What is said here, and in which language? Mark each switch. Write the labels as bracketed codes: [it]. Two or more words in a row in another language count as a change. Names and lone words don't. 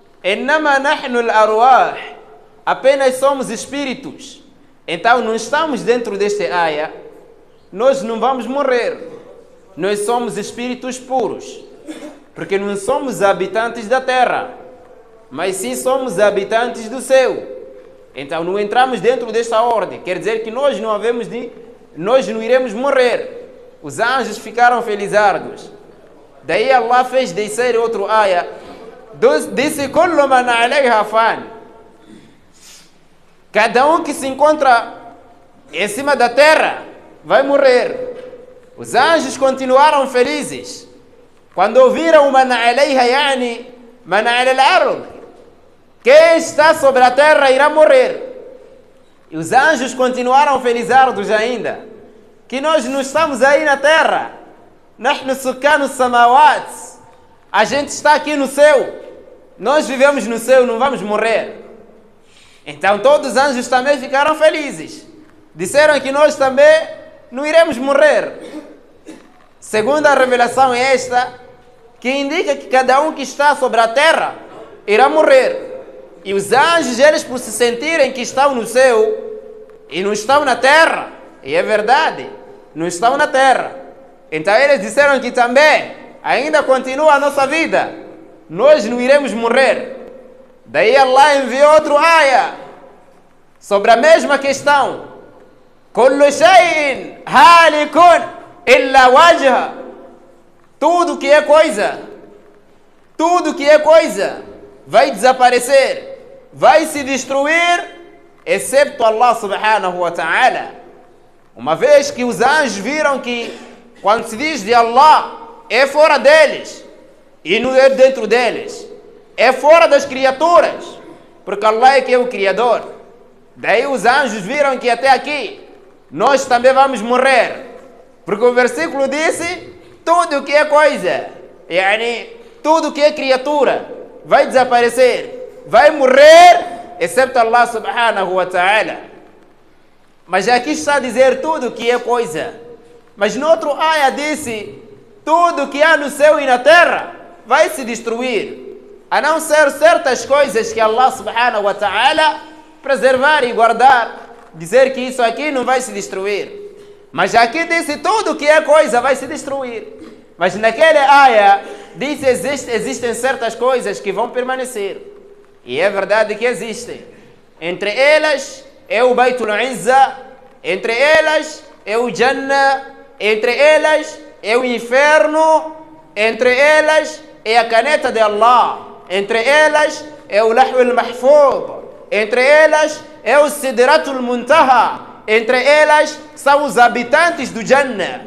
[ar] إنما نحن الأرواح. [pt] Apenas somos espíritos. Então não estamos dentro desta área. Nós não vamos morrer. Nós somos espíritos puros. Porque não somos habitantes da terra, mas sim somos habitantes do céu. Então não entramos dentro desta ordem. Quer dizer que nós não iremos morrer. Os anjos ficaram felizardos. Daí Allah fez descer outro ayah. Disse: [ar] كل من عليها فان. [pt] Cada um que se encontra em cima da terra vai morrer. Os anjos continuaram felizes quando ouviram [ar] من عليها، يعني من على الأرض. [pt] Quem está sobre a terra irá morrer. E os anjos continuaram felizardos ainda, que nós não estamos aí na terra. [ar] نحن سكان السماوات. [pt] A gente está aqui no céu. Nós vivemos no céu, não vamos morrer. Então todos os anjos também ficaram felizes. Disseram que nós também não iremos morrer. Segunda revelação é esta, que indica que cada um que está sobre a terra irá morrer. E os anjos, eles por se sentirem que estão no céu e não estão na terra, e é verdade, não estão na terra. Então eles disseram que também ainda continua a nossa vida. Nós não iremos morrer. Daí Allah enviou outro ayah sobre a mesma questão. [ar] كل شيء هالك إلا وجهه. [pt] Tudo que é coisa vai desaparecer, vai se destruir, excepto Allah [ar] سبحانه وتعالى. [pt] Uma vez que os anjos viram que quando se diz de Allah, é fora deles e não é dentro deles, é fora das criaturas, porque Allah é que é o Criador. Daí os anjos viram que até aqui nós também vamos morrer, porque o versículo disse: tudo que é coisa, yani tudo que é criatura vai desaparecer, vai morrer, excepto Allah [ar] سبحانه وتعالى. [pt] Mas aqui está a dizer tudo que é coisa. Mas no outro ayah disse: tudo que há no céu e na terra vai se destruir, a não ser certas coisas que Allah [ar] سبحانه وتعالى [pt] preservar e guardar, dizer que isso aqui não vai se destruir. Mas aqui disse: tudo que é coisa vai se destruir. Mas naquele ayah disse: existem certas coisas que vão permanecer. E é verdade que existem. Entre elas é o Baitul Izza, entre elas é o Jannah, entre elas é o inferno, entre elas é a caneta de Allah, entre elas é o Lahul Mahfuz, entre elas é o Sidratul Muntaha, entre elas são os habitantes do Jannah.